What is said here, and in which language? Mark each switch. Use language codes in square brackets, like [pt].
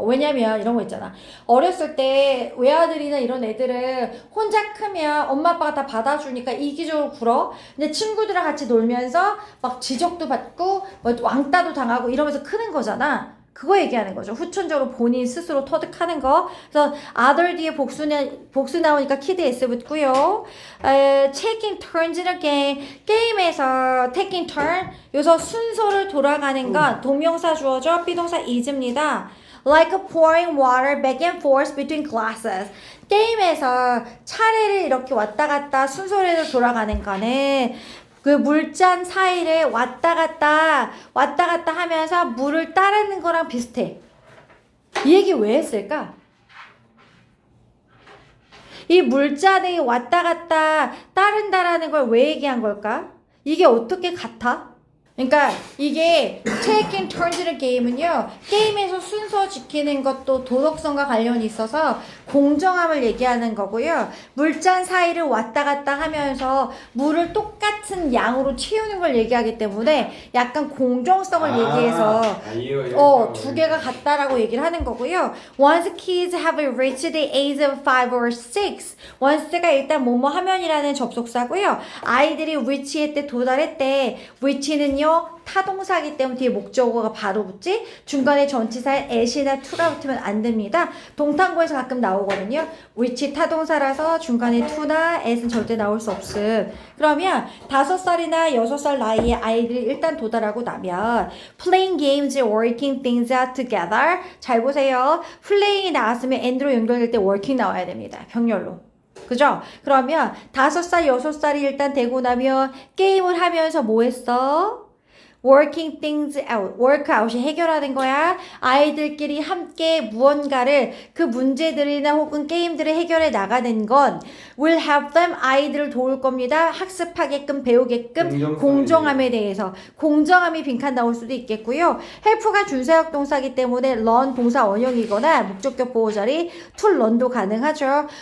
[ko] 왜냐면 이런 거 있잖아. 어렸을 때 외아들이나 이런 애들은 혼자 크면 엄마 아빠가 다 받아주니까 이기적으로 굴어. 근데 친구들이랑 같이 놀면서 막 지적도 받고 뭐 왕따도 당하고 이러면서 크는 거잖아. 그거 얘기하는 거죠. 후천적으로 본인 스스로 터득하는 거. 그래서 other 뒤에 복수 나오니까 kid s 붙고요. [en] taking turns in a game. [ko] 게임에서 [en] taking turn. [ko] 여기서 순서를 돌아가는 건 동명사 주어져 비동사 is입니다. [en] Like pouring water back and forth between glasses. [ko] 게임에서 차례를 이렇게 왔다 갔다 순서대로 돌아가는 거는 그 물잔 사이를 왔다 갔다 하면서 물을 따르는 거랑 비슷해. 이 얘기 왜 했을까? 이 물잔이 왔다 갔다 따른다라는 걸 왜 얘기한 걸까? 이게 어떻게 같아? 그러니까 이게 taking turns의 게임은요. 게임에서 순서 지키는 것도 도덕성과 관련이 있어서 공정함을 얘기하는 거고요. 물잔 사이를 왔다 갔다 하면서 물을 똑같은 양으로 채우는 걸 얘기하기 때문에 약간 공정성을 얘기해서 두 개가 같다라고 얘기를 하는 거고요. [en] Once kids have reached the age of 5 or 6 [ko] once가 일단 뭐뭐 하면이라는 접속사고요. 아이들이 reach할 때 도달했대. reach는요 타동사기 때문에 뒤에 목적어가 바로 붙지 중간에 전치사에 at이나 to가 붙으면 안 됩니다. 동탄고에서 가끔 나오거든요. which 타동사라서 중간에 to나 at은 절대 나올 수 없음. 그러면 5살이나 6살 나이에 아이들이 일단 도달하고 나면 [en] playing games, working things out together. [ko] 잘 보세요. playing이 나왔으면 and로 연결될 때 working 나와야 됩니다. 병렬로. 그죠? 그러면 5살, 6살이 일단 되고 나면 게임을 하면서 뭐 했어? working things out, workout이 해결하는 거야. 아이들끼리 함께 무언가를 그 문제들이나 혹은 게임들을 해결해 나가는 건 [en] will help them [ko] 아이들을 도울 겁니다. 학습하게끔 배우게끔 공정함에 대해서 공정함이 빈칸 나올 수도 있겠고요. help가 준사역 동사기 때문에 learn 동사 원형이거나 목적격 보호 자리 to learn도 가능하죠.